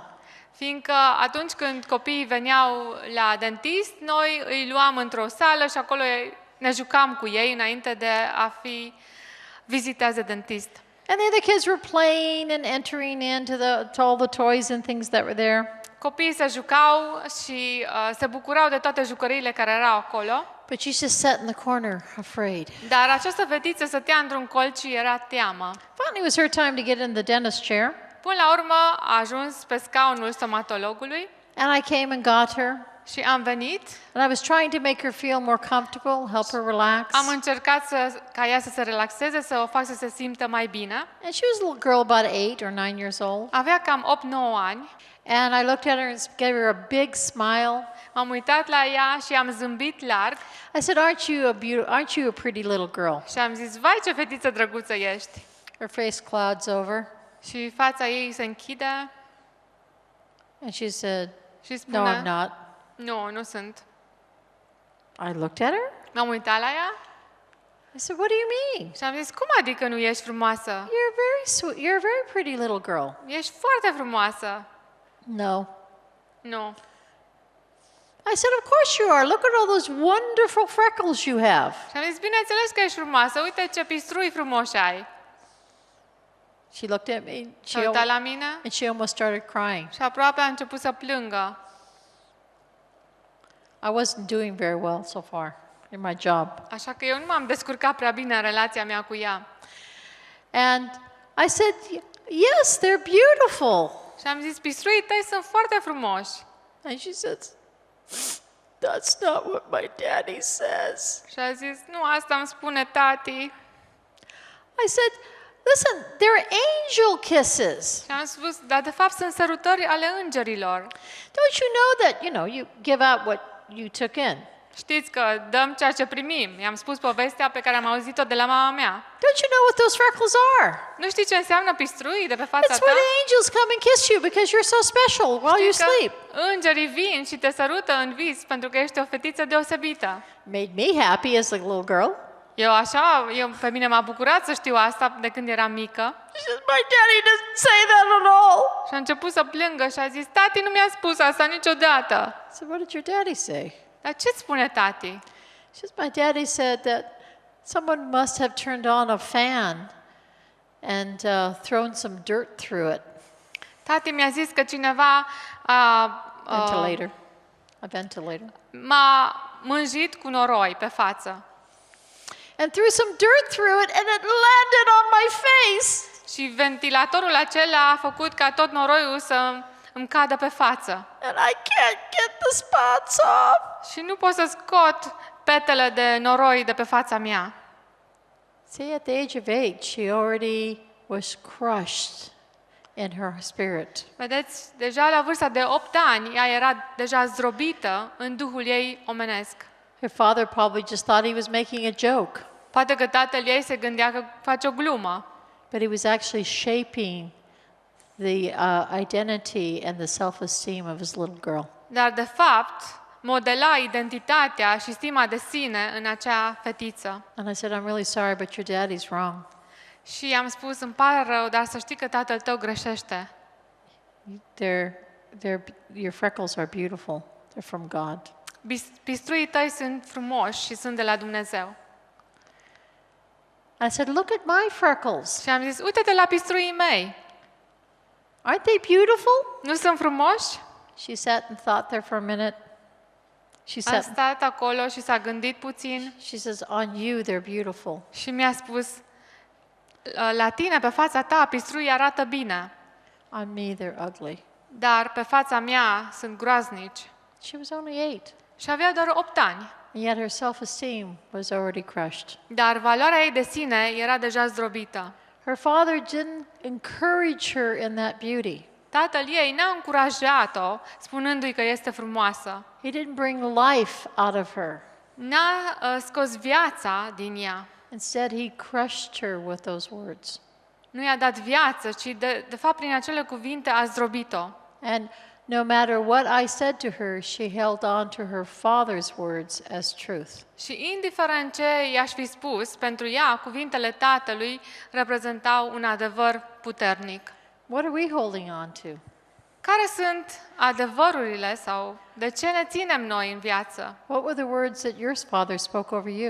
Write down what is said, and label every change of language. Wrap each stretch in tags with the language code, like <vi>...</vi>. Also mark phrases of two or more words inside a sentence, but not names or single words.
<ro>Fiindcă atunci când copiii veneau la dentist, noi îi luam într-o sală și acolo ne jucam cu ei înainte de a fi vizitați de dentist.</ro> <en>And the other kids were playing and entering into to all the toys and things that were there.</en> <ro>Copiii se jucau și se bucurau de toate jucăriile care erau acolo.</ro> <en>But she just sat in the corner, afraid.</en> <ro>Dar această fetiță stătea într-un colț și era teamă.</ro> <en>Finally, it was her time to get in the dentist chair.</en> <ro>Până la urmă a ajuns pe scaunul stomatologului</ro> <en>And I came and got her.</en> <ro>și am venit.</ro> <en>And I was trying to make her feel more comfortable, help her relax.</en> <ro>Am încercat ca ea să se relaxeze, să o fac să se simtă mai bine.</ro> <en>And she was a little girl about 8 or 9 years old.</en> <ro>Avea cam 8-9 ani.</ro> <en>And I looked at her and gave her a big smile.</en> <ro>M-am uitat la ea și am zâmbit larg</ro> <en>I said, aren't you a pretty little girl?</en> <ro>și am zis, vai ce fetiță drăguță ești.</ro> <en>Her face clouds over.</en> <ro>Și fața ei se închide</ro> <en>And she said,</en> <ro>și</ro> <en>no,</en> <ro>spune,</ro> <en>I'm not.</en> <ro>nu sunt.</ro> <en>I looked at her.</en> <ro>M-am uitat la ea</ro> <en>I said, what do you mean?</en> <ro>și am zis, cum adică nu ești frumoasă?</ro> <en>You're very sweet. You're a very pretty little girl.</en> <ro>Ești foarte frumoasă.</ro> <en>No.</en> <ro>Nu.</ro> <en>I said, of course you are. Look at all those wonderful freckles you have.</en> <ro>Și am zis, bineînțeles că ești frumoasă, uite ce pistrui frumoși ai.</ro> <en>She looked at me</en> <ro>S-a uitat la mine</ro> <en>and she almost started crying.</en> <ro>și aproape a început să plângă.</ro> <en>I wasn't doing very well so far in my job.</en> <ro>Așa că eu nu m-am descurcat prea bine în relația mea cu ea.</ro> <en>And I said, yes, they're beautiful.</en> <ro>Și am zis, pistruii tăi sunt foarte frumoși.</ro> <en>And she said, that's not what my daddy says.</en> <ro>Și a zis, nu, asta îmi spune tati.</ro> <en>I said, listen, they're angel kisses.</en> <ro>Și am spus, dar de fapt sunt sărutări ale îngerilor.</ro> <en>Don't you know that, you give out what you took in?</en> <ro>Știți că dăm ceea ce primim. I-am spus povestea pe care am auzit-o de la mama mea.</ro> <en>Don't you know what those freckles are?</en> <ro>Nu știi ce înseamnă pistrui de pe fața</ro> <en>That's</en> <ro>ta?</ro> <en>why the angels come and kiss you because you're so special while you</en> <ro>Știi că</ro> <en>sleep.</en> <ro>îngerii vin și te sărută în vis pentru că ești o fetiță deosebită.</ro> <en>Made me happy as a little girl.</en> <ro>Pe mine m-a bucurat să știu asta de când eram mică.</ro> <en>She says, my daddy doesn't say that at all.</en> <ro>Și a început să plângă și a zis, tati nu mi-a spus asta niciodată.</ro> <en>I said, what did your daddy say?</en> <ro>Dar ce-ți spune tati?</ro> <en>She says, my daddy said that someone must have turned on a fan and thrown some dirt through it.</en> <ro>Tati mi-a zis că cineva A ventilator. m-a mânjit cu noroi pe față.</ro> <en>And threw some dirt through it and it landed on my face.</en> <ro>Și ventilatorul acela a făcut ca tot noroiul să îmi cadă pe față.</ro> <en>And I can't get the spots off.</en> <ro>Și nu pot să scot petele de noroi de pe fața mea.</ro> <en>See, at the age of 8, she already was crushed in her spirit.</en> <ro>Vedeți, deja la vârsta de 8 ani, ea era deja zdrobită în duhul ei omenesc.</ro> <en>Her father probably just thought he was making a joke,</en> <ro>Poate că tatăl ei se gândea că face o glumă,</ro> <en>but he was actually shaping the identity and the self-esteem of his little girl.</en> <ro>dar de fapt modela identitatea și stima de sine în acea fetiță.</ro> <en>And I said, I'm really sorry, but your daddy's wrong.</en> <ro>Și i-am spus, îmi pare rău, dar să știi că tatăl tău greșește.</ro> <en>Your freckles are beautiful. They're from God.</en> <ro>Pistruii tăi sunt frumoși și sunt de la Dumnezeu.</ro> <en>I said, look at my freckles.</en> <ro>Și am zis, uite-te la pistruii mei.</ro> <en>Aren't they beautiful?</en> <ro>Nu sunt frumoși?</ro> <en>She sat and thought there for a minute. said,</en> <ro>stat acolo și s-a gândit puțin</ro> <en>she says, on you they're beautiful.</en> <ro>și mi-a spus, la tine, pe fața ta, pistruii arată bine,</ro> <en>On me they're ugly.</en> <ro>dar pe fața mea sunt groaznici.</ro> <en>She was only 8.</en> <ro>Și avea doar 8 ani,</ro> <en>And yet her self-esteem was already crushed.</en> <ro>dar valoarea ei de sine era deja zdrobită.</ro> <en>Her father didn't encourage her in that beauty.</en> <ro>Tatăl ei n-a încurajat-o spunându-i că este frumoasă.</ro> <en>He didn't bring life out of her.</en> <ro>N-a scos viața din ea.</ro> <en>Instead, he crushed her with those words.</en> <ro>Nu i-a dat viață, ci de fapt prin acele cuvinte a zdrobit-o.</ro> <en>And no matter what I said to her, she held on to her father's words as truth.</en> <ro>Și indiferent ce i-aș fi spus, pentru ea, cuvintele tatălui reprezentau un adevăr puternic.</ro> <en>What are we holding on to?</en> <ro>Care sunt adevărurile sau de ce ne ținem noi în viață?</ro> <en>What were the words that your father spoke over you?</en>